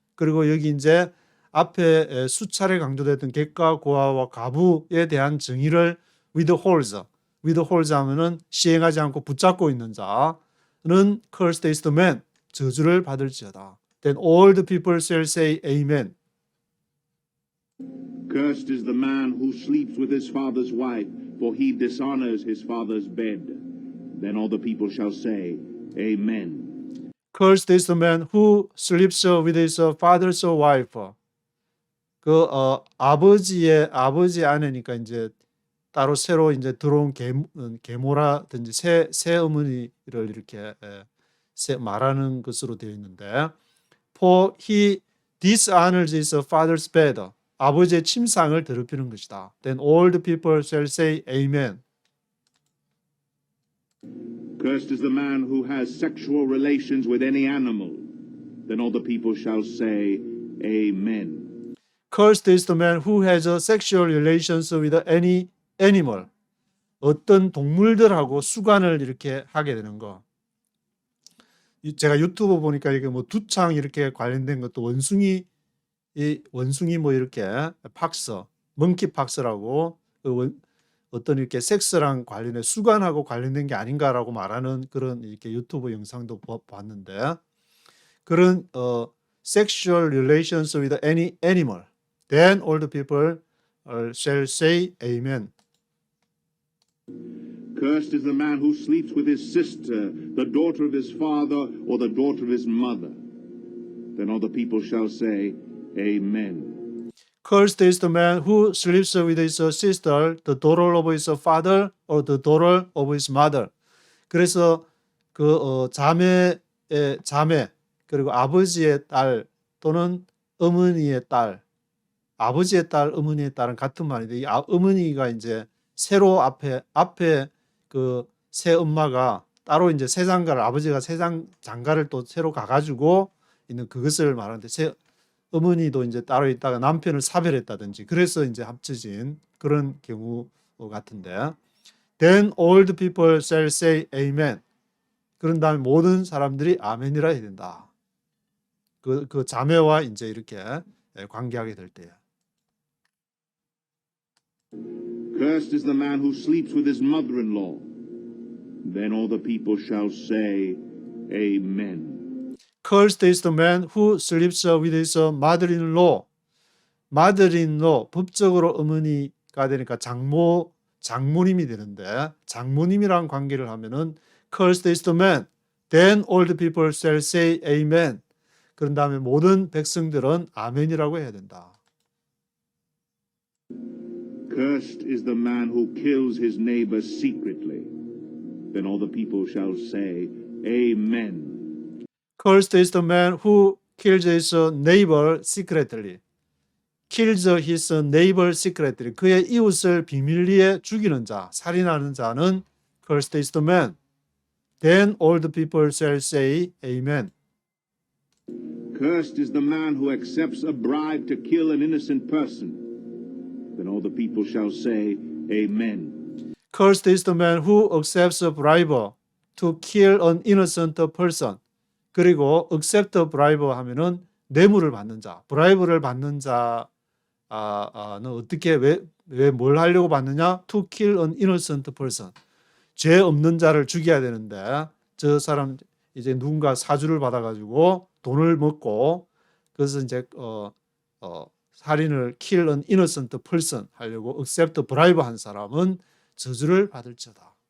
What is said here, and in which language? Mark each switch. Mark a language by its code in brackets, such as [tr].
[ko] 그리고 여기 이제 앞에 수차례 강조됐던 객가, 고아와 가부에 대한 정의를 withholds 하면은 시행하지 않고 붙잡고 있는 자는 [en] cursed is the man, [ko] 저주를 받을지어다. [en] Then all the people shall say amen. Cursed is the man who sleeps with his father's wife, for he dishonors his father's bed. Then all the people shall say, Amen. Cursed is the man who sleeps with his father's wife. [ko] 아버지 아내니까 이제 따로 새로 이제 들어온 계모라든지 새 어머니를 이렇게 말하는 것으로 되어 있는데, [en] for he dishonors his father's bed. [ko] 아버지의 침상을 더럽히는 것이다. [en] Then all the people shall say amen. Cursed is the man who has sexual relations with any animal. Then all the people shall say, Amen. Cursed is the man who has sexual relations with any animal. [ko] 어떤 동물들하고 수관을 이렇게 하게 되는 거. 제가 유튜브 보니까 이게 뭐 두창 이렇게 관련된 것도 원숭이 뭐 이렇게 팍스, 먼키 팍스라고 어떤 이렇게 섹스랑 관련해 수관하고 관련된 게 아닌가라고 말하는 그런 이렇게 유튜브 영상도 봤는데 그런 [en] sexual relations with any animal. Then all the people shall say amen. Cursed is the man who sleeps with his sister, the daughter of his father, or the daughter of his mother. Then all the people shall say, Amen. Cursed is the man who sleeps with his sister, the daughter of his father, or the daughter of his mother. [ko] 그래서 자매 그리고 아버지의 딸 또는 어머니의 딸, 아버지의 딸, 어머니의 딸은 같은 말인데 이 어머니가 이제 새로 앞에 그 새 엄마가 따로 이제 새 장가를 아버지가 새 장가를 또 새로 가가지고 있는 그것을 말하는데 새 어머니도 이제 따로 있다가 남편을 사별했다든지 그래서 이제 합쳐진 그런 경우 같은데 [en] Then all the people shall say amen. [ko] 그런 다음에 모든 사람들이 아멘이라 해야 된다. 그 자매와 이제 이렇게 관계하게 될 때야. [en] Cursed is the man who sleeps with his mother-in-law. Then all the people shall say, Amen. Cursed is the man who sleeps with his mother-in-law. [ko] mother-in-law 법적으로 어머니가 되니까 장모님이 되는데 장모님이랑 관계를 하면은 [en] Cursed is the man. Then all the people shall say amen. [ko] 그런 다음에 모든 백성들은 아멘이라고 해야 된다. [en] Cursed is the man who kills his neighbor secretly. Then all the people shall say, Amen. Cursed is the man who kills his neighbor secretly. Kills his neighbor secretly. [ko] 그의 이웃을 비밀리에 죽이는 자, 살인하는 자는 [en] Cursed is the man. Then all the people shall say, Amen. Cursed is the man who accepts a bribe to kill an innocent person. Then all the people shall say, Amen. Cursed is the man who accepts a bribe to kill an innocent person. [ko] 그리고 [en] accept a bribe [ko] 하면은 뇌물을 받는 자, 브라이브를 받는 자는 어떻게 왜 뭘 하려고 받느냐? [en] To kill an innocent person. [ko] 죄 없는 자를 죽여야 되는데 저 사람 이제 누군가 사주를 받아가지고 돈을 먹고 그래서 이제 살인을 [en] kill an innocent person [ko] 하려고 [en] accept bribe [ko] 한 사람은 저주를 받을지어다.